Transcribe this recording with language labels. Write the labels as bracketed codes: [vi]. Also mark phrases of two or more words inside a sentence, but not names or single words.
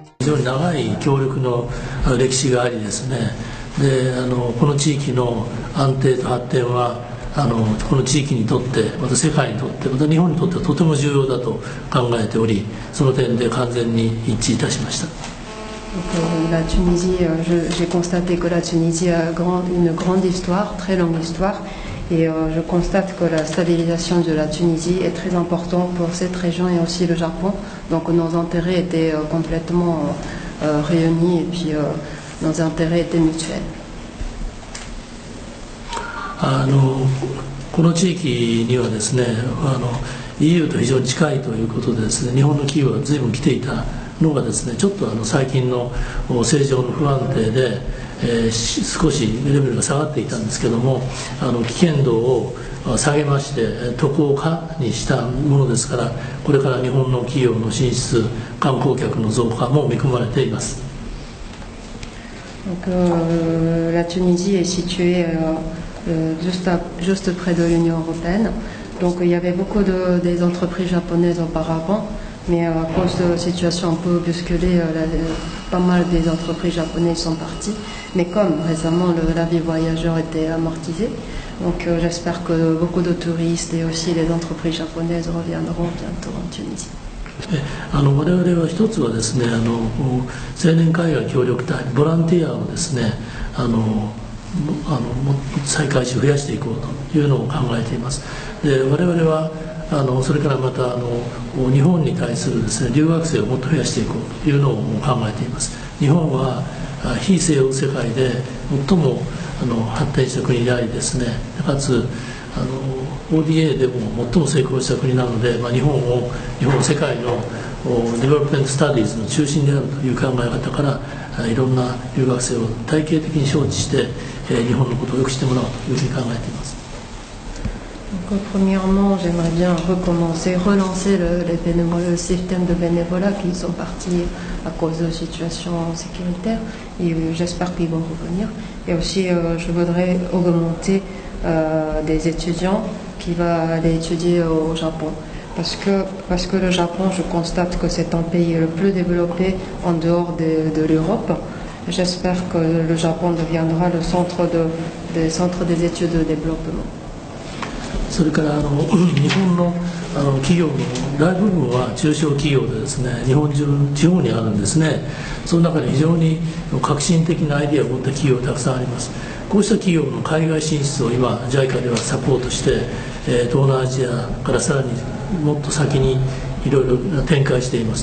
[ja] 常に長い協力の歴史がありですね、でこの地域の安定と発展はこの地域にとってまた世界にとってまた日本にとってはとても重要だと考えており、その点で完全に一致いたしました。 [fr] La Tunisie, j'ai constaté que la Tunisie a une grande histoire, très longue histoire, et je constate que la stabilisation de la Tunisie est très importante pour cette région et aussi le Japon. Donc nos intérêts étaient complètement réunis et puis nos intérêts étaient mutuels. [ja] この地域にはですね、EU と非常に近いということでですね、日本の企業が随分来ていたのがですね、ちょっと最近の政情の不安定で、少しレベルが下がっていたんですけども、危険度を下げまして渡航可にしたものですから、これから日本の企業の進出、観光客の増加も見込まれています。 [fr] La Tunisie est située juste près de l'Union européenne. Donc il y avait beaucoup des entreprises japonaises auparavant, mais à cause de la situation un peu bousculée, pas mal des entreprises japonaises sont parties. Mais comme récemment l'avis voyageur était amortisé, donc j'espère que beaucoup de touristes et aussi les entreprises japonaises reviendront bientôt en Tunisie. [ja] 我々は一つはですね、青年海外協力隊ボランティアをですね、再開し増やしていこうというのを考えています。で我々はそれからまた日本に対するですね、留学生をもっと増やしていこうというのを考えています。日本は非西欧世界で最も発展した国でありですね、かつODA でも最も成功した国なので、日本を世界の [en] development studies [ja] の中心であるという考え方からいろんな留学生を体系的に招致して日本のことをよくしてもらおうというふうに考えています。 [fr] Premièrement, j'aimerais bien relancer le système de bénévolat qui sont partis à cause de situations sécuritaires et j'espère qu'ils vont revenir. Et aussi, je voudrais augmenter des étudiants qui vont aller étudier au Japon. Parce que le Japon, je constate que c'est un pays le plus développé en dehors de l'Europe. J'espère que le Japon deviendra le centre des études de développement. [ja] それから日本の企業の大部分は中小企業でですね、日本中地方にあるんですね。その中に非常に革新的なアイデアを持った企業がたくさんあります。こうした企業の海外進出を今 JICA ではサポートして、東南アジアからさらにもっと先にいろいろ展開しています。